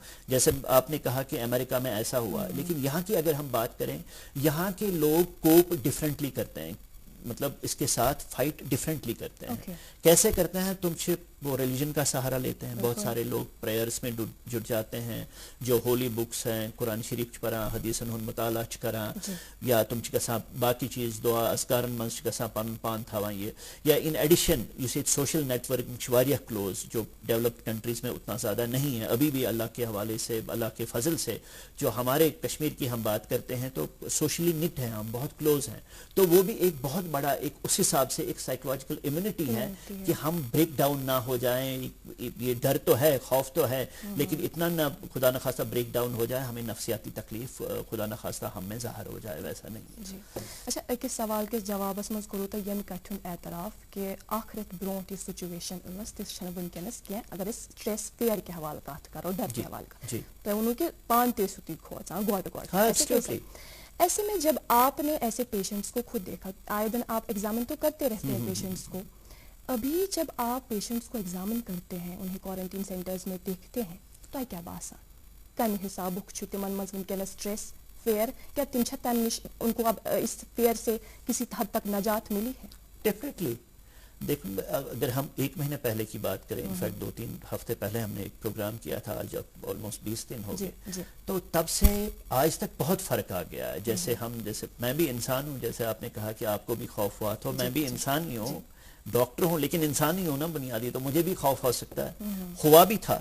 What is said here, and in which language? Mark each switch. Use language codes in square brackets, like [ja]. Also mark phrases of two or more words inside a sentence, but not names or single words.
[ur] جیسے آپ نے کہا کہ امریکہ میں ایسا ہوا, لیکن یہاں کی اگر ہم بات کریں, یہاں کے لوگ [en] cope differently [ur] کرتے ہیں, مطلب اس کے ساتھ [en] fight differently [ur] کرتے ہیں. کیسے کرتے ہیں؟ تم سے وہ ریلیجن کا سہارا لیتے ہیں. بہت سارے لوگ پریئرز میں جڑ جاتے ہیں, جو [en] holy books [ur] ہیں, قرآن شریف پڑھا, حدیث مطالعہ کرا, [ks] یا تم گسان باقی چیز دعا اذکارن منز گسان پن پان تھاوان یہ, [ur] یا [en] in addition [ks] یس یہ [en] social network [ks] واریاہ کلوز, [ur] جو [en] developed countries [ur] میں اتنا زیادہ نہیں ہے ابھی بھی. اللہ کے حوالے سے, اللہ کے فضل سے جو ہمارے کشمیر کی ہم بات کرتے ہیں تو [en] socially knit [ur] ہیں, ہم بہت کلوز ہیں. تو وہ بھی ایک بہت بڑا ایک اس حساب سے ایک [en] psychological immunity [ur] ہے کہ ہم [en] break down [ur] نہ ہو جائیں. یہ ڈر تو ہے, خوف تو ہے, لیکن اتنا نہ خدا نخواستہ [en] break down [ur] ہو جائے, ہمیں نفسیاتی تکلیف خدا نخواستہ ہم میں ظاہر ہو جائے, ویسا نہیں. [ks] جی اچھا, ایک سوال کے جواب مز کرو تو یم کتن اعتراف کہ آخرت برونٹ یہ سچویشن ٲس تِژھ چھنہٕ وٕنکیٚنس کینٛہہ اگر أسۍ [en] stress fear [ks] کے حوالہ کتھ کرو, ڈر کے حوالہ کتھ, تۄہہِ ووٚنوُ کہ پانہٕ تہِ ٲسِو تُہۍ کھوژان گۄڈٕ. [ur] ایسے میں جب آپ نے ایسے پیشنٹس کو خود دیکھا, آئے دن آپ ایگزامن تو کرتے رہتے ہیں پیشنٹس کو, ابھی جب آپ پیشنٹس کو ایگزامن کرتے ہیں, انہیں کوارنٹین سینٹرز میں دیکھتے ہیں, [ks] تو کیا باسان کمہ حسابک چھُ تمن مز ونکیٚنس [en] stress fear, [ks] کیا تم چھا تمہ نش [ur] ان کو اب اس فیئر سے کسی حد تک نجات ملی ہے؟ ڈیفینیٹلی. دیکھیں اگر ہم 1 مہینے پہلے کی بات کریں, انفیکٹ 2-3 ہفتے پہلے ہم نے ایک پروگرام کیا تھا, آج اب آلموسٹ 20 دن ہو گئے, تو تب سے آج تک بہت فرق آ گیا ہے. جیسے میں بھی انسان ہوں, جیسے آپ نے کہا کہ آپ کو بھی خوف ہوا, تو میں بھی انسان ہی ہوں, ڈاکٹر ہوں لیکن انسان ہی ہوں نا بنیادی, تو مجھے بھی خوف ہو سکتا ہے, ہوا بھی تھا.